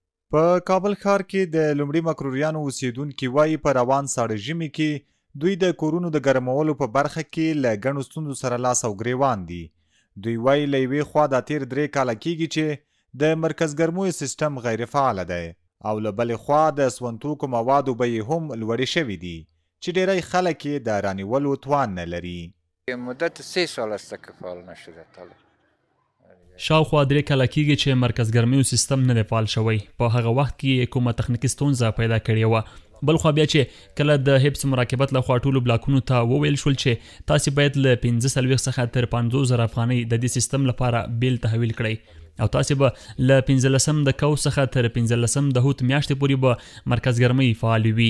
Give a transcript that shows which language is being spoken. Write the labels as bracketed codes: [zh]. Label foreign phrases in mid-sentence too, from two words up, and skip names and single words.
[ps] په کابل ښار کې د لومړي مکروریانو اوسیدونکي وایي په روان ساړه ژمي کې دوی د کورونو د ګرمولو په برخه کې له ګڼو ستونزو سره لاس او ګریوان دي. دوی وایي له یوې خوا دا تیر 3 کاله کېږي چې د مرکز ګرمویو سیستم غیر فعاله دی او له بلې خوا د سونتوکو موادو بیې هم لوړې شوي دي چې ډیری خلک یې د رانیولو توان نه لري. [fa] مدت 3 سال است که فعال نشده. [ps] شاوخوا 3 کاله کېږي چې مرکز ګرمیو سیستم نه دی فعال شوی. په هغه وخت کې کومه تخنیکي ستونزه پیدا کړې وه. بل خوا بیا چې کله د حفظ مراقبت لخوا ټولو بلاکونو ته وویل شول چې تاسې باید له 45 څخه تر 50,000 افغانۍ د دې سیستم لپاره بیل تحویل کړئ او تاسې به له 15 د کو څخه تر 15 د هوت میاشتې پورې به مرکز ګرمۍ فعال وي.